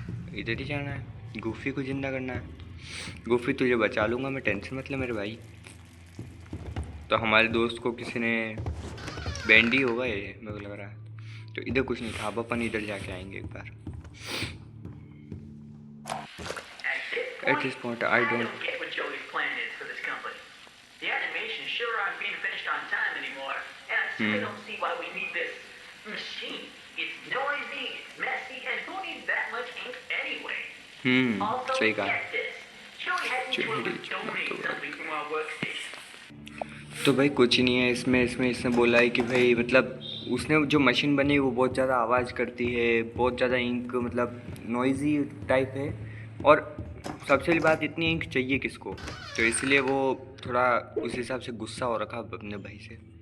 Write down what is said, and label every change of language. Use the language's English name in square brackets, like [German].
[Hindi] तो इधर ही जाना है, गोफी को जिंदा करना है। गोफी तुझे बचा लूँगा मैं, टेंशन मत ले मेरे भाई। तो हमारे दोस्त को किसी ने बैंडी होगा ये, मेरे को लग रहा है। तो इधर कुछ नहीं था, अब अपन इधर जाके आएंगे एक बार। [English] At this point, I don't get what Joey's plan is for this company. The animations sure aren't being finished on time anymore, and I still don't see why we need this machine. It's noisy, it's messy, and who needs that much ink anyway? Also, [Hindi] सही कहा। [English] get this. Joey had me to donate something from our workstation. [Hindi] तो भाई कुछ नहीं है इसमें इसने बोला है कि भाई मतलब उसने जो मशीन बनी वो बहुत ज़्यादा आवाज़ करती है, बहुत ज़्यादा इंक मतलब नॉइजी टाइप है, और सबसे बड़ी बात इतनी इंक चाहिए किसको, तो इसलिए वो थोड़ा उस हिसाब से गुस्सा हो रखा अपने भाई से।